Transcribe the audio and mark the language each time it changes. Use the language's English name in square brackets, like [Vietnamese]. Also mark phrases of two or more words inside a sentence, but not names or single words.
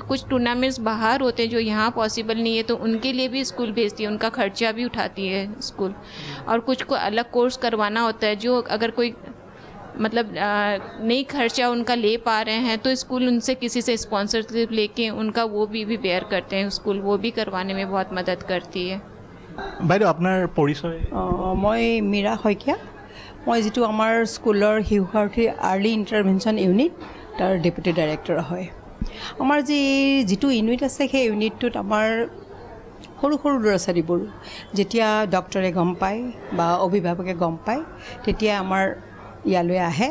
[Hindi] कुछ टूर्नामेंट्स बाहर होते हैं जो यहाँ पॉसिबल नहीं है तो उनके लिए भी स्कूल भेजती है, उनका खर्चा भी उठाती है स्कूल। और कुछ को अलग कोर्स करवाना होता है जो अगर कोई मतलब नहीं खर्चा उनका ले पा रहे हैं तो स्कूल उनसे किसी से स्पॉन्सरशिप लेके उनका वो भी बेयर करते हैं स्कूल, वो भी करवाने में बहुत मदद करती है। [Assamese] বাইদেউ আপোনাৰ পৰিচয়? মই মীৰা শইকীয়া, মই যিটো আমাৰ স্কুলৰ শিশুশাৰ্থী [English] early intervention unit [Assamese] তাৰ [English] deputy director [Assamese] হয়। আমাৰ যিটো ইউনিট আছে সেই ইউনিটটোত আমাৰ সৰু সৰু ল'ৰা ছোৱালীবোৰ যেতিয়া ডক্টৰে গম পায় বা অভিভাৱকে গম পায় তেতিয়া আমাৰ ইয়ালৈ আহে।